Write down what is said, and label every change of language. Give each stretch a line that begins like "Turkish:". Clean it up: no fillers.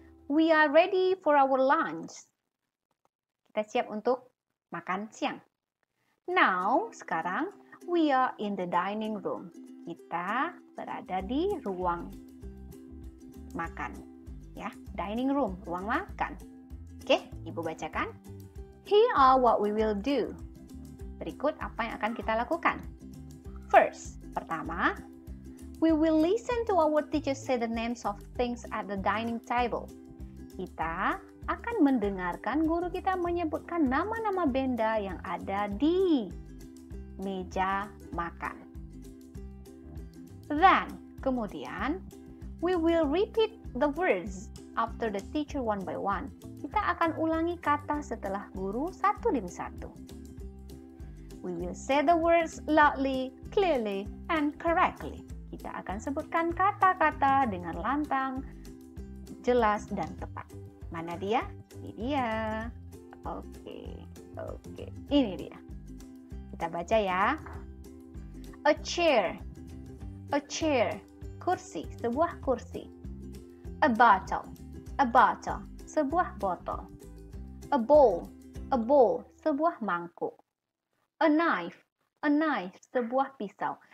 English: We are ready for our lunch.
Indonesian: Kita siap untuk makan siang.
English: Now, sekarang we are in the dining room.
Indonesian: Kita berada di ruang makan. Ya, dining room, ruang makan. Oke, Ibu bacakan.
English: Here are what we will do.
Indonesian: Berikut apa yang akan kita lakukan.
English: First, pertama, we will listen to our teacher say the names of things at the dining table.
Indonesian: Kita akan mendengarkan guru kita menyebutkan nama-nama benda yang ada di meja makan.
English: Then, kemudian, we will repeat the words after the teacher one by one.
Indonesian: Kita akan ulangi kata setelah guru satu demi satu.
English: We will say the words loudly, clearly, and correctly.
Indonesian: Kita akan sebutkan kata-kata dengan lantang, jelas, dan tepat. Mana dia? Ini dia. Oke. Ini dia. Kita baca ya.
English: A chair. A chair.
Indonesian: Kursi. Sebuah kursi.
English: A bottle. A bottle.
Indonesian: Sebuah botol.
English: A bowl. A bowl.
Indonesian: Sebuah mangkuk.
English: A knife. A knife.
Indonesian: Sebuah pisau.